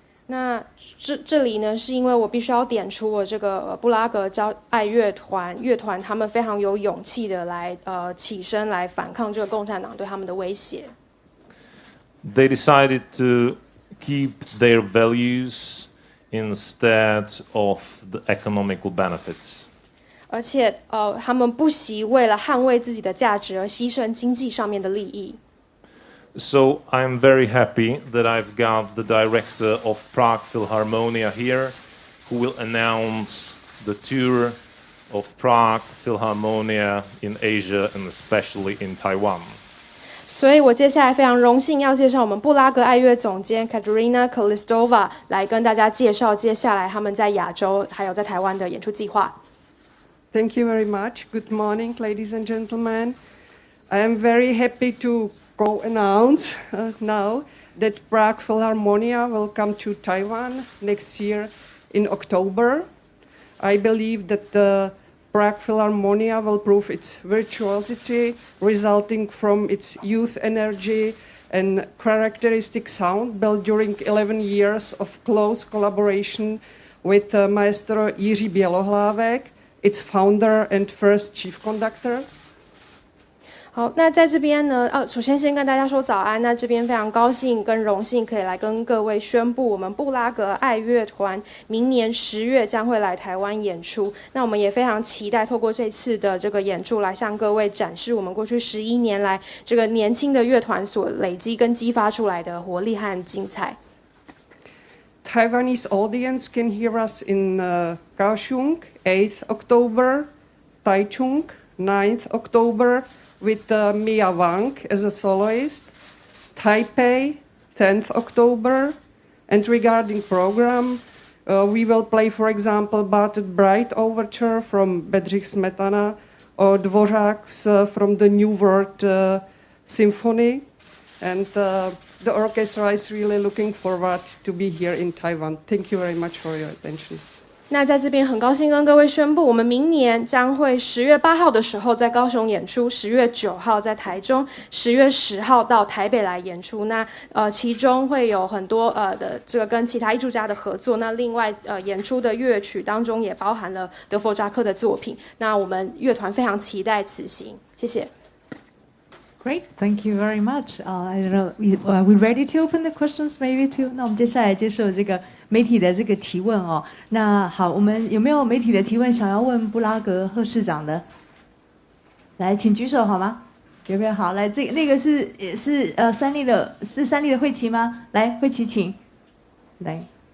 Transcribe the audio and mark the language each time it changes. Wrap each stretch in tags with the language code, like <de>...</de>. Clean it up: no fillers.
<zh>那这里呢，是因为我必须要点出我这个布拉格爱乐团他们非常有勇气的来起身来反抗这个共产党对他们的威胁。</zh> <en>They decided to keep their values instead of the economical benefits.</en> <zh>而且他们不惜为了捍卫自己的价值而牺牲经济上面的利益。</zh> <en>So I'm very happy that I've got the director of Prague Philharmonia here, who will announce the tour of Prague Philharmonia in Asia and especially in Taiwan.</en> <zh>所以我接下来非常荣幸要介绍我们布拉格爱乐总监 Katerina Kolistova 来跟大家介绍接下来他们在亚洲还有在台湾的演出计划。</zh> <en>Thank you very much. Good morning, ladies and gentlemen. I am very happy to announce now that Prague Philharmonia will come to Taiwan next year in October. I believe that the Prague Philharmonia will prove its virtuosity, resulting from its youth energy and characteristic sound built during 11 years of close collaboration with Maestro Jiří Bělohlávek, its founder and first chief conductor.</en> <zh>好，那在这边呢，首先跟大家说早安。那这边非常高兴跟荣幸可以来跟各位宣布，我们布拉格爱乐团明年10月将会来台湾演出。那我们也非常期待透过这次的这个演出来向各位展示我们过去11年来这个年轻的乐团所累积跟激发出来的活力和精彩。</zh> <en>Taiwanese audience can hear us in Kaohsiung, 8th October, Taichung, 9th October, with Mia Wang as a soloist, Taipei, 10th October, and regarding program, we will play, for example, Barted Bright Overture from Bedřich Smetana or Dvořák's from the New World Symphony, and the orchestra is really looking forward to be here in Taiwan. Thank you very much for your attention.</en> <zh>那在这边很高兴跟各位宣布，我们明年将会10月8号的时候在高雄演出，10月9号在台中，10月10号到台北来演出。那其中会有很多的这个跟其他艺术家的合作。那另外演出的乐曲当中也包含了德弗扎克的作品。那我们乐团非常期待此行，谢谢。</zh> <en>Great, thank you very much. I don't know, we ready to open the questions maybe too?</en> <zh>那我们接下来接受这个媒体的这个提问哦。那好，我们有没有媒体的提问想要问布拉格贺市长的？来，请举手好吗？有没有？好，来，那个是三立的慧琪吗？来，慧琪请来。</zh>